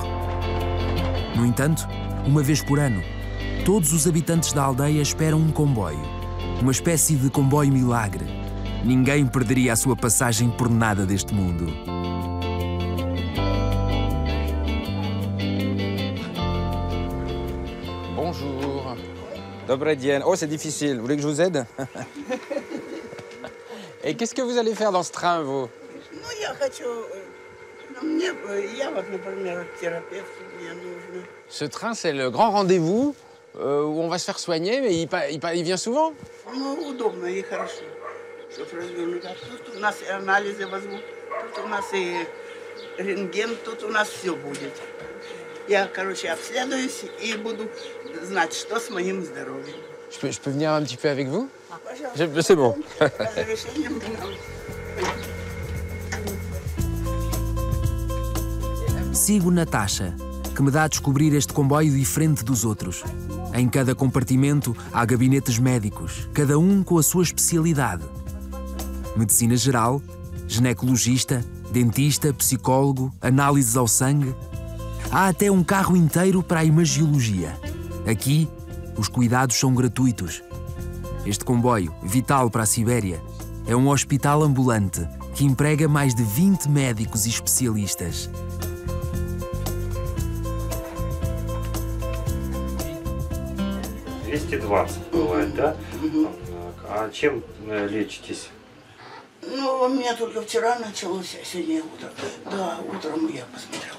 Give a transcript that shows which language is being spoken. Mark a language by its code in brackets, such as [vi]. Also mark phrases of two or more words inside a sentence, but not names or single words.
[pt] No entanto, uma vez por ano, todos os habitantes da aldeia esperam um comboio. Uma espécie de comboio milagre. Ninguém perderia a sua passagem por nada deste mundo. [fr] Bonjour. [ru] Добрый день. [fr] Oh, c'est difficile. Vous voulez que je vous aide? Et qu'est-ce que vous allez faire dans ce train, vous? [ru] Ну, я хочу... Я вот, например, терапевт мне нужно. [fr] Ce train, c'est le grand rendez-vous où on va se faire soigner, mais il vient souvent? [ru] Ну, удобно и хорошо, чтобы развернуть. А тут у нас и анализы возьмут, тут у нас и рентген, тут у нас все будет. Я, короче, обследуюсь и буду знать, что с моим здоровьем. [fr] Je peux venir un petit peu avec vous? [ru] Пожалуйста. [fr] C'est bon. [ru] Разрешением. [pt] Sigo Natasha, que me dá a descobrir este comboio diferente dos outros. Em cada compartimento há gabinetes médicos, cada um com a sua especialidade. Medicina geral, ginecologista, dentista, psicólogo, análises ao sangue. Há até um carro inteiro para a imagiologia. Aqui, os cuidados são gratuitos. Este comboio, vital para a Sibéria, é um hospital ambulante que emprega mais de 20 médicos e especialistas. [ru] Бывает, да? А чем лечитесь? Ну, у меня только вчера началось, а сегодня утро. Да, утром я посмотрела.